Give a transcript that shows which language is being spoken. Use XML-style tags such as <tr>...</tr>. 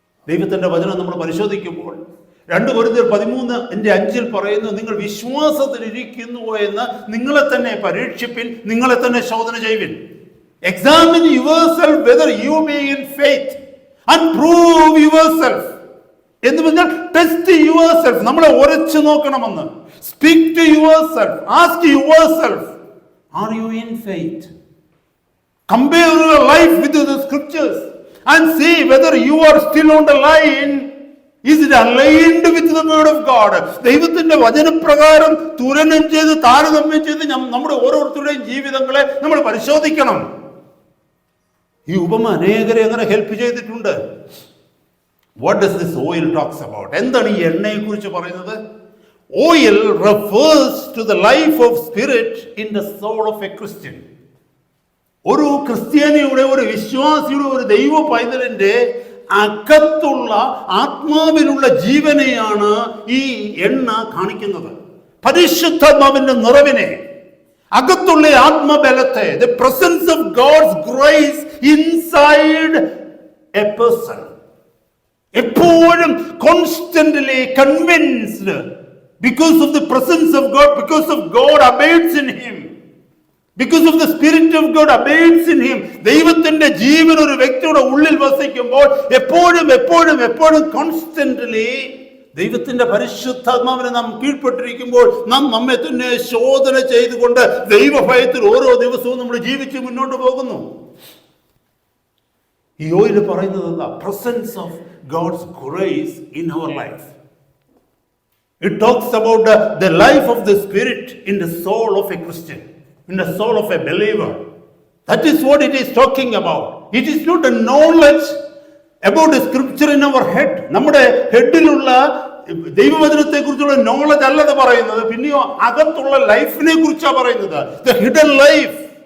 <ml>ദൈവത്തിൻ്റെ വചനം നമ്മൾ പരിശോധിക്കുമ്പോൾ 2 കൊരിന്ത്യർ 13:5 പറയുന്നു, നിങ്ങൾ വിശ്വാസത്തിൽ ഇരിക്കുന്നുവോ എന്ന് നിങ്ങളെ തന്നെ പരീക്ഷിപ്പിൻ, നിങ്ങളെ തന്നെ ശോധന ചെയ്യുവിൻ.</ml> <en>Examine yourself whether you be in faith and prove yourself.</en> <ml>എന്ന് പറഞ്ഞാൽ</ml> <en>test yourself,</en> <ml>നമ്മളെ ഉരച്ചു നോക്കണമെന്ന്.</ml> <en>Speak to yourself, ask yourself, are you in faith? Compare your life with the scriptures and see whether you are still on the line. Is it aligned with the word of God?</en> <ml>ദൈവത്തിന്റെ വചനപ്രകാരം തുലനം ചെയ്ത് താരതമ്യം ചെയ്ത് നമ്മുടെ ഓരോരുത്തരുടെയും ജീവിതങ്ങളെ നമ്മൾ പരിശോധിക്കണം. ഈ ഉപമ അനേകരെ അങ്ങനെ ഹെൽപ്പ് ചെയ്തിട്ടുണ്ട്.</ml> <en>What does this oil talks about?</en> <ml>എന്താണ് ഈ എണ്ണയെ കുറിച്ച് പറയുന്നത്?</ml> <en>Oil refers to the life of spirit in the soul of a Christian.</en> <ml>ഒരു ക്രിസ്ത്യാനിയുടെ, ഒരു വിശ്വാസിയുടെ, ഒരു ദൈവ പൈതലിന്റെ അകത്തുള്ള ആത്മാവിലുള്ള ജീവനെയാണ് ഈ എണ്ണ കാണിക്കുന്നത്. പരിശുദ്ധാത്മാവിന്റെ നിറവിനെ, അകത്തുള്ള ആത്മബലത്തെ,</ml> <en>the presence of God's grace inside a person. എപ്പോഴും constantly convinced because of the presence of God, because of God abides in him, because of the Spirit of God abides in him.</en> <ml>ദൈവത്തിന്റെ ജീവൻ ഒരു വ്യക്തിയുടെ ഉള്ളിൽ വസിക്കുമ്പോൾ എപ്പോഴും constantly ദൈവത്തിന്റെ പരിശുദ്ധാത്മാവിനെ നാം കീഴ്പ്പെട്ടിരിക്കുമ്പോൾ നാം നമ്മെ തന്നെ ശോധന ചെയ്തുകൊണ്ട് ദൈവഭയത്തിൽ ഓരോ ദിവസവും നമ്മൾ ജീവിച്ച് മുന്നോട്ട് പോകുന്നു. ഈ ഓയിൽ പറയുന്നത് എന്താ?</ml> <en>Presence of God's grace in our life. It talks about the life of the Spirit in the soul of a Christian, in the soul of a believer. That is what it is talking about. It is not a knowledge about the scripture in our head.</en> <ml>നമ്മുടെ ഹെഡിലുള്ള ദൈവവചനത്തെ കുറിച്ചുള്ള knowledge അല്ലത് പറയുന്നത്, പിന്നെയോ അകത്തുള്ള ലൈഫിനെ കുറിച്ചാണ് പറയുന്നത്.</ml> <en>The hidden life.</en>